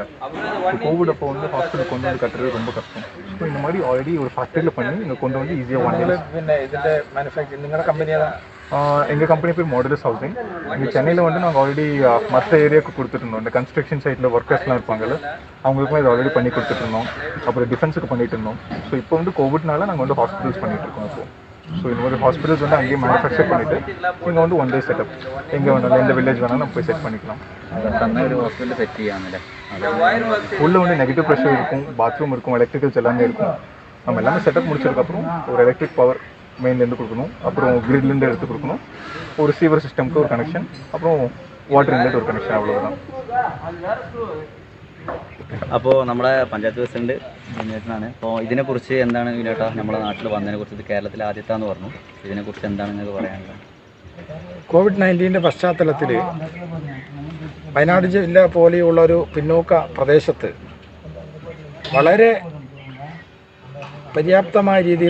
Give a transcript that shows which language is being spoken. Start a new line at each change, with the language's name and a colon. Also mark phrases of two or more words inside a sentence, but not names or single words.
Tamil: கோவிட் அப்போ வந்து ஹாஸ்பிட்டல் கொண்டு வந்து கட்டுறது ரொம்ப கஷ்டம். ஸோ இந்த மாதிரி ஆல்ரெடி ஒரு ஃபேக்ட்ரியில் பண்ணி இங்கே கொண்டு வந்து ஈஸியாக வாங்கி.
Malayalam: ഇതിൻ്റെ മാനുഫാക്ചറിങ് നിങ്ങളുടെ കമ്പനിയാണ്?
Tamil: எங்கள் கம்பெனி பேர் மாடுலஸ் ஹவுசிங். இங்கே சென்னையில் வந்து நாங்கள் ஆல்ரெடி மற்ற ஏரியாவுக்கு கொடுத்துருந்தோம். இந்த
English: construction site workers
Tamil: இருப்பாங்கல்ல, அவங்களுக்குலாம் இது ஆல்ரெடி பண்ணி கொடுத்துட்ருந்தோம். அப்புறம் டிஃபென்ஸுக்கு பண்ணிட்டு இருந்தோம். ஸோ இப்போ வந்து கோவிட்னால நாங்கள் வந்து ஹாஸ்பிட்டல்ஸ் பண்ணிகிட்ருக்கோம். இப்போ ஸோ இந்த மாதிரி ஹாஸ்பிட்டல்ஸ் வந்து அங்கேயே மேனுஃபேக்சர் பண்ணிவிட்டு இங்கே வந்து
English: one day setup,
Tamil: எங்கே வேணாலும் எந்த வில்லேஜ் வேணாலும் நம்ம போய் செட் பண்ணிக்கலாம்.
Malayalam: ഒരു
English: hospital set
Malayalam: ചെയ്യാമെന്നല്ലേ?
Tamil: உள்ளே வந்து
English: negative pressure
Tamil: இருக்கும், பாத்ரூம் இருக்கும், எலக்ட்ரிக்கல்ஸ் எல்லாமே இருக்கும். நம்ம எல்லாமே செட்டப் முடிச்சதுக்கப்புறம் ஒரு
English: electric power
Tamil: மெயின்லேருந்து கொடுக்கணும், அப்புறம் கிரிட்லேருந்து எடுத்து கொடுக்கணும், ஒரு
English: receiver system
Tamil: ஒரு கனெக்ஷன், அப்புறம்
English: water inlet
Tamil: ஒரு கனெக்ஷன் அவ்வளவுதான்.
Malayalam: അപ്പോൾ നമ്മുടെ പഞ്ചായത്ത് പ്രസിഡന്റ് വിനോദനാണ്. അപ്പോൾ ഇതിനെക്കുറിച്ച് എന്താണ് വിനോദ, നമ്മുടെ നാട്ടിൽ വന്നതിനെക്കുറിച്ച് ഇത് കേരളത്തിൽ ആദ്യത്താന്ന് പറഞ്ഞു, ഇതിനെക്കുറിച്ച് എന്താണ് നിങ്ങൾക്ക് പറയാനുള്ളത്? കോവിഡ്-19 പശ്ചാത്തലത്തിൽ വയനാട് ജില്ല പോലെയുള്ള ഒരു പിന്നോക്ക പ്രദേശത്ത് വളരെ പര്യാപ്തമായ രീതിയിൽ